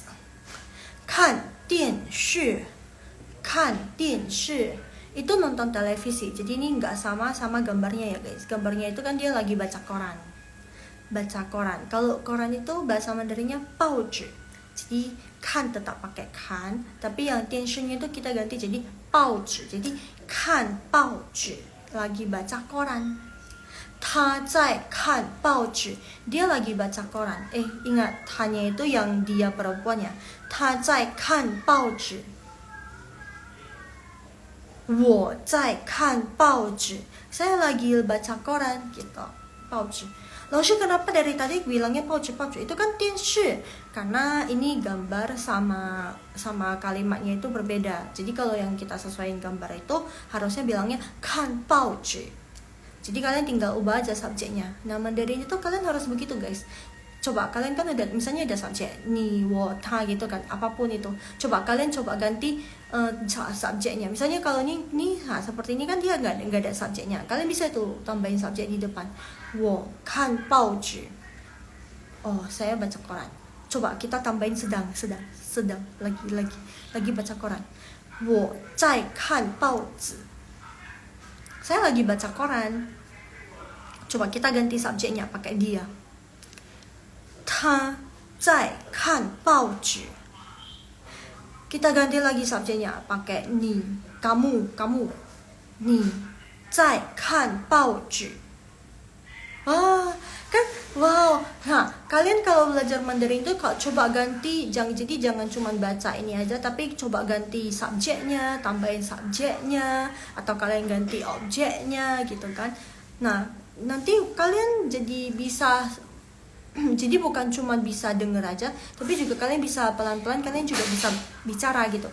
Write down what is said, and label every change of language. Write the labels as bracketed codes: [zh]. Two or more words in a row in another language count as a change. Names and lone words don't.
[zh] 看电视 [id] itu nonton televisi. Jadi ini nggak sama gambarnya ya guys. Gambarnya itu kan dia lagi baca koran. Kalau koran itu bahasa Mandarinnya 报纸. Jadi kan tetap pakai kan, tapi yang 电视 itu kita ganti jadi 报纸. [zh] Jadi 看报纸, [id] lagi baca koran. [zh] 他在看报纸, [id] dia lagi baca koran. Ingat, hanya itu yang dia perempuannya. [zh] 他在看报纸. 我在看报纸, [id] saya lagi baca koran gitu, [zh] 报纸. [id] Lalu kenapa dari tadi bilangnya pouci pouci? Itu kan 电视, karena ini gambar sama kalimatnya itu berbeda. Jadi kalau yang kita sesuaikan gambar itu harusnya bilangnya [zh] 看报纸. [id] Jadi kalian tinggal ubah aja subjeknya. Nah, Mandarin itu kalian harus begitu, guys. Coba kalian kan ada, misalnya ada subjek [zh] 你, 我, 他 [id] gitu kan, apapun itu. Coba kalian ganti subjeknya. Misalnya kalau ni seperti ini kan dia nggak ada subjeknya. Kalian bisa tuh tambahin subjek di depan. [zh] 我看报纸. [id] Oh, saya baca koran. Coba kita tambahin sedang lagi baca koran. [zh] 我在看报纸. [id] Saya lagi baca koran. Coba kita ganti subjeknya pakai dia. [zh] 他在看报纸. [id] Kita ganti lagi subjeknya pakai ni, kamu, [zh] 你在看报纸. [id] Kan wow. Kalian kalau belajar Mandarin itu coba ganti, jangan cuma baca ini aja, tapi coba ganti subjeknya, tambahin subjeknya, atau kalian ganti objeknya gitu kan. Nah, nanti kalian jadi bisa jadi bukan cuma bisa denger aja, tapi juga kalian bisa pelan-pelan, kalian juga bisa bicara gitu.